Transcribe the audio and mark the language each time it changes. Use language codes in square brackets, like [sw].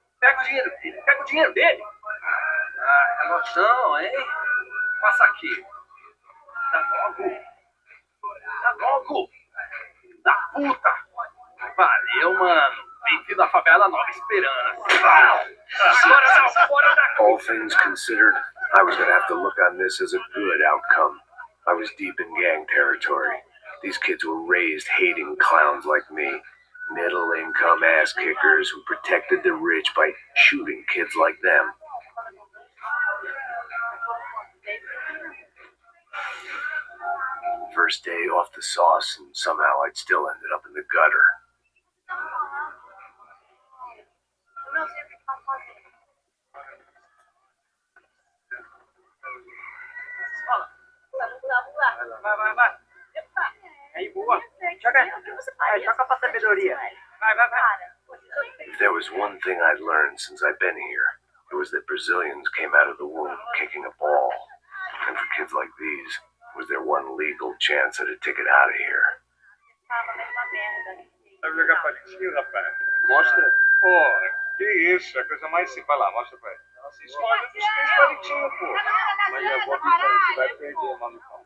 [pt] Pega o dinheiro dele, pega o dinheiro dele. Ah, relojão, hein? Passa aqui. Dá logo. Dá logo. Da puta. Valeu, mano. Bem-vindo à favela Nova Esperança. Agora dá fora daqui. [en] All things considered, I was going to have to look on this as a good outcome. I was deep in gang territory. These kids were raised hating clowns like me. Middle-income ass-kickers who protected the rich by shooting kids like them. First day off the sauce, and somehow I'd still ended up in the gutter. [pt] Vai. Aí, boa. Joga pra sabedoria. Vai. [en] If there was one thing I'd learned since I've been here, it was that Brazilians came out of the womb kicking a ball. And for kids like these, was their one legal chance at a ticket out of here. [pt] Sabe jogar palitinho, rapaz? Mostra. Pô, que isso? É a coisa mais simples. Vai lá, mostra pra ele. Você escolhe dos três palitinhos, pô. Mas eu vou aqui, você vai perder, mano.